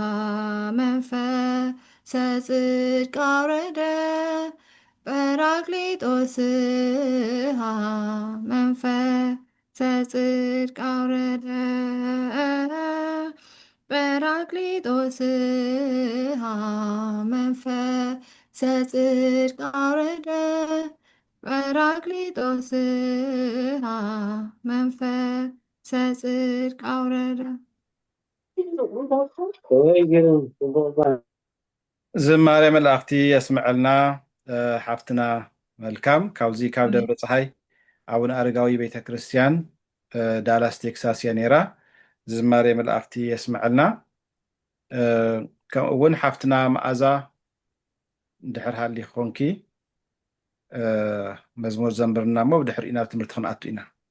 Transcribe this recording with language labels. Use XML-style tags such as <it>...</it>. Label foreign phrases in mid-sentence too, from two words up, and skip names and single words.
<gez>መንፈሰ ጽድቅ አውረደ ጰራቅሊጦስሃ መንፈሰ ጽድቅ አውረደ ጰራቅሊጦስሃ መንፈሰ ጽድቅ አውረደ ጰራቅሊጦስሃ መንፈሰ ጽድቅ አውረደ</gez> <ti>ዝማሬ መላእክቲ የስምዐልና ሓፍትና መልካም ካብዚ ካብ ደብረ ፀሓይ አቡነ አረጋዊ ቤተክርስትያን ዳላስ ቴክሳስ እያ ነይራ ዝማሬ መላእክቲ የስምዐልና ከምኡ እውን ሓፍትና መዓዛ እንድሕር ሃሊኽ ኮንኪ መዝሙር ዘንብርና እሞ ብድሕሪ ናብ ትምህርቲ ክንኣቱ ኢና</ti>